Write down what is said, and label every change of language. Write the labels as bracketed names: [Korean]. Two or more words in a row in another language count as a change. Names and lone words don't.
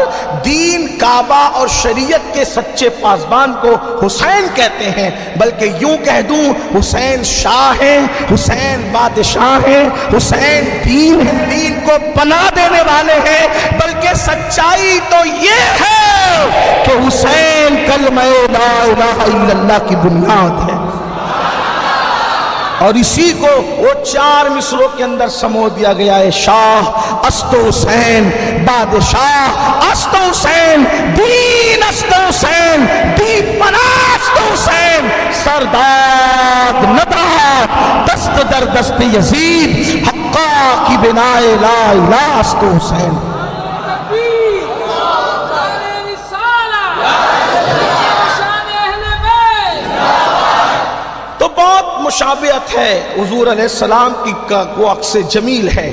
[Urdu] دین، کعبہ اور شریعت کے سچے پاسبان کو حسین کہتے ہیں، بلکہ یوں کہہ دوں حسین شاہ ہیں، حسین بادشاہ ہیں، حسین دین ہے، دین کو بنا دینے والے ہیں۔ بلکہ سچائی تو یہ ہے کہ حسین کلمہ [Arabic] لا الہ الا اللہ [Urdu] کی بنیاد ہے، اور اسی کو وہ 4 مصروں کے اندر سمو دیا گیا ہے۔ [Persian] شاہ است حسین، بادشاہ است حسین، دین است حسین، دین پناہ است حسین، سرداد ندرات دست در دست یزید، حقا کی بنائے لا الہ است حسین۔ [Urdu] بہت مشابہت ہے حضور علیہ السلام کی کو عکس جمیل ہے۔